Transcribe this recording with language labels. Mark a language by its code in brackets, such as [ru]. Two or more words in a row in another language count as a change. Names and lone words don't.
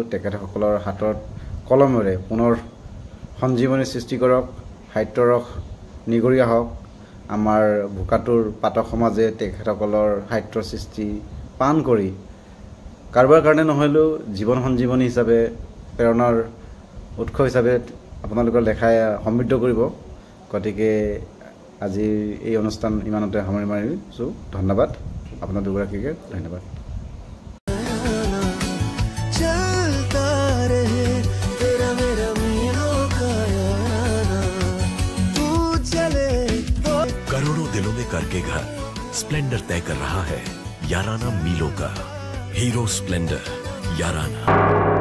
[as] তেখেতসকলৰ হাতত কলমেৰে পুনৰ সঞ্জীৱনী সৃষ্টি কৰক সাহিত্যৰ ৰস নিগৰীয়া হওক আমাৰ বোকাটোৰ পাঠক সমাজে তেখেতসকলৰ সাহিত্যৰ সৃষ্টি পাণ কৰি কাৰোবাৰ কাৰণে নহ'লেও জীৱন সঞ্জীৱনী হিচাপে প্ৰেৰণাৰ উৎস হিচাপে আপোনালোকৰ লেখাই সমৃদ্ধ কৰিব গতিকে আজিৰ এই অনুষ্ঠান ইমানতে সামৰি মাৰিছোঁ ধন্যবাদ আপোনাৰ দুগৰাকীকে ধন্যবাদ [hi] करोड़ों दिलों में करके घर स्प्लेंडर तय कर रहा है याराना मीलों का हीरो स्प्लेंडर याराना।